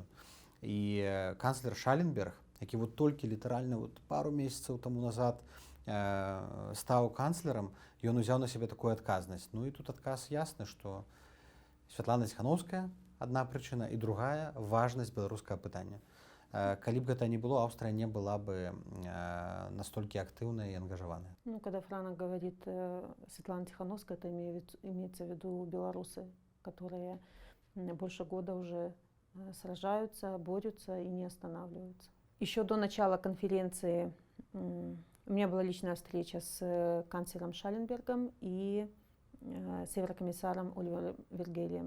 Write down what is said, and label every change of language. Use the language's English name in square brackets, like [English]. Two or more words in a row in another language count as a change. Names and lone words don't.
[Belarusian] І канцлер Шаленберг, які вот толькі літаральна вот пару месяцаў таму назад стаў канцлерам, ён узяў на сябе такую адказнасць. Ну і тут адказ ясны, што Светлана Тихановская одна прычына, і другая важнасць беларускага пытання. Калі б гэта не было, [Russian] Австрия не была бы настолько активной и ангажированной. Ну, когда Франок говорит Светлана Тихановская, это имеется в виду белорусы, которые больше года уже сражаются, борются и не останавливаются. Еще до начала конференции у меня была личная встреча с канцлером Шаленбергом и с еврокомиссаром Оливером Вергелием.